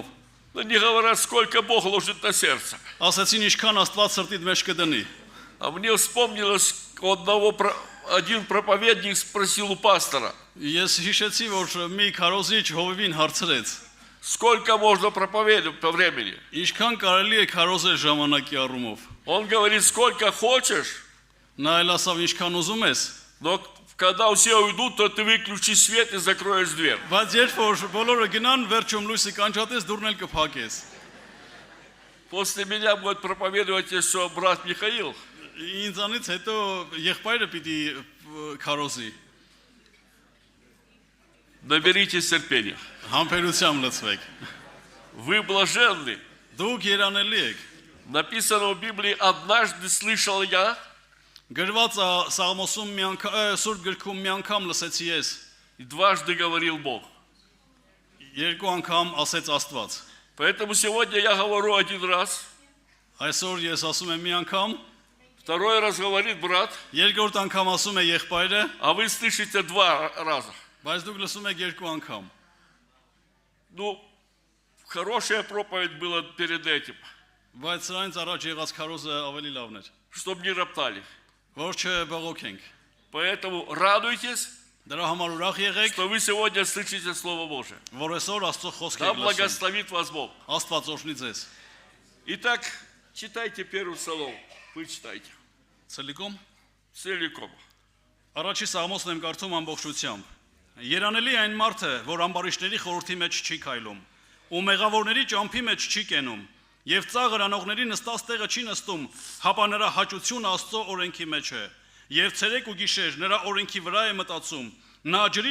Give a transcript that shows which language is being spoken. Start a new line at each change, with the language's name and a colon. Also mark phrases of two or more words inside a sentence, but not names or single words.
Russian: Но не говорят, сколько Бог ложит на сердце.
Armenian: Ասացին ինչքան Աստված սրտիդ մեջ կդնի։
Russian: А мне вспомнилось, один проповедник спросил у пастора,
Armenian: Ես հիշեցի որ մի քարոզիչ հովիվին հարցրեց.
Russian: сколько можно проповедовать по времени.
Armenian: Ինչքան կարելի է քարոզել ժամանակի առումով։
Russian: Он говорит, сколько хочешь,
Armenian: Նա էլ ասավ ինչքան ուզում ես։
Russian: но когда все уйдут, то ты выключи свет и закроешь дверь.
Armenian: Բայց երբ որ բոլորը գնան, վերջում լույսը կանչատես, դուրն էլ կփակես։
Russian: После меня будет проповедовать еще брат Михаил.
Armenian: Ինձանից հետո եղբայրը պիտի քարոզի։
Russian: Наберитесь терпения.
Armenian: Համբերությամբ լցվեք։
Russian: Вы блаженны.
Armenian: Դուք երանելի եք։
Russian: Написано в Библии, однажды слышал я,
Armenian: Գրված է Սաղմոսում Սուրբ գրքում մի անգամ լսեցի ես,
Russian: И дважды говорил Бог.
Armenian: Երկու անգամ ասեց Աստված։
Russian: Поэтому сегодня я говорю один раз,
Armenian: Այսօր ես ասում եմ մի անգամ,
Russian: второй раз говорит брат,
Armenian: երկրորդ անգամ ասում է եղբայրը,
Russian: а вы слышите два раза.
Armenian: բայց դուք լսում եք երկու անգամ։
Russian: Ну, хорошая проповедь была перед этим,
Armenian: Բայց սրանից առաջ եղած քարոզը ավելի լավն էր։
Russian: чтобы не роптали.
Armenian: Որ չբողոքենք։
Russian: Поэтому радуйтесь,
Armenian: Դրա համար ուրախ եղեք,
Russian: что вы сегодня слышите Слово Божие.
Armenian: որ այսօր Աստծո խոսքը
Russian: Да
Armenian: եք լսում։
Russian: благословит вас Бог.
Armenian: Աստված օրհնի ձեզ։
Russian: Итак, читайте первый Псалом. Вы читайте. Ցելիկոմ Целиком.
Armenian: Առաջի սաղմոսն եմ կարդում ամբողջությամբ։ Երանելի այն մարդը, որ ամբարիշտների խորհրդի մեջ չի քայլում, ու մեղավորների ճամփի մեջ չի կենում, եւ ծաղր անողների նստած տեղը չի նստում, հապա նրա հաճությունը Աստծո օրենքի մեջ է, եւ ցերեկ ու գիշեր նրա օրենքի վրա է մտածում, նա ջրի